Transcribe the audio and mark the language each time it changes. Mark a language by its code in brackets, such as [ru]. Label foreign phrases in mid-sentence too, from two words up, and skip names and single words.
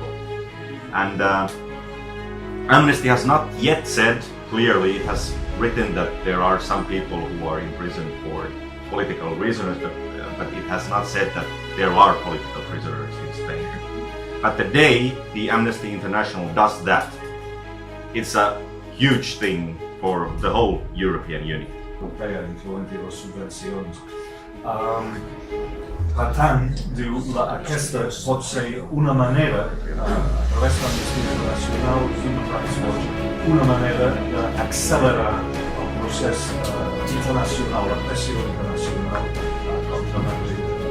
[en] And Amnesty has not yet said clearly, it has written that there are some people who are in prison for political reasons, but it has not said that there are political prisoners in Spain. But the day the Amnesty International does that, it's a huge thing for the whole European Union. [ca] Incloent les subvencions. Per tant, diu, aquesta pot ser una manera, a través de l'Amnistia Internacional, Human Rights Watch, una manera d'accelerar el procés internacional, la pressió internacional contra Madrid.